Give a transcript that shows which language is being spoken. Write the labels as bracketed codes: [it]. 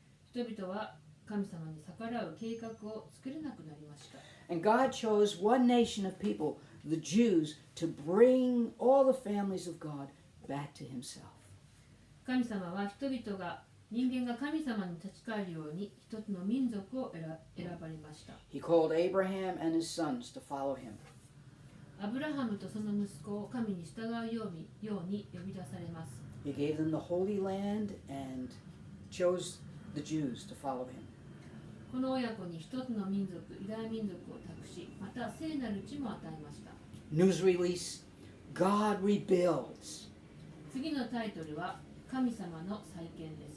[ja] 人々は神様に逆らう計画を作れなくなりました。 [en] And God chose one nation of people, the Jews, to bring all the families of God back to Himself. [ja] 神様は人々が人間が神様に立ち返るように一つの民族を選ばれました。 [en] He called Abraham and his sons to follow Him. [ja] アブラハムとその息子を神に従うように呼び出されます。 [en] He gave them the Holy Land and chose the Jews to follow Him. [ja] この親子に一つの民族、ユダヤ民族を託し、また聖なる地も与えました。 [en] News release, God rebuilds. [ja] 次のタイトルは神様の再建です。